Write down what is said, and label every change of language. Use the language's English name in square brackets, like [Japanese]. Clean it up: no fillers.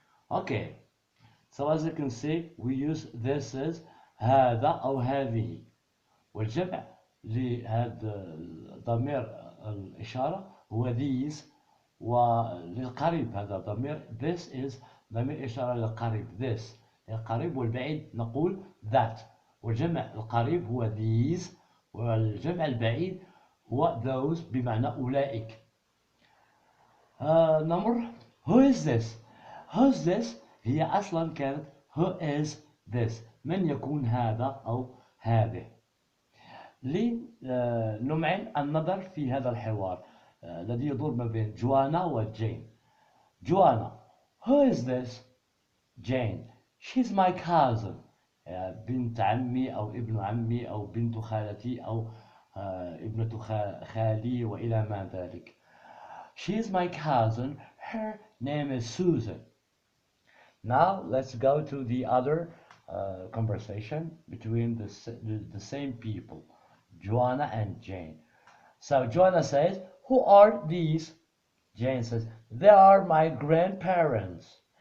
[English] Okay, so as you can see, we use this is [Arabic] هذا أو هذه. والجمع لهذا ضمير الإشارة هو these. وللقريب هذا ضمير [English] this is [Arabic] ضمير إشارة للقريب this. القريب والبعيد نقول that. والجمع القريب هو these والجمع البعيد هو those بمعنى أولئك. نمر [English] who is this. who's this [Arabic] هي أصلا كانت [English] who is this [Arabic] من يكون هذا أو هذه. لنمعن النظر في هذا الحوار الذي يدور ما بين جوانا وجين. [English] Joanna who is this. Jane she's my cousin [Arabic] بنت عمي أو ابن عمي أو بنت خالتي أو ابنة خالي وإلى ما ذلك. [English] She's my cousin. Her name is Susan. Now let's go to the other conversation between the same people, Joanna and Jane. So Joanna says, who are these? Jane says, they are my grandparents.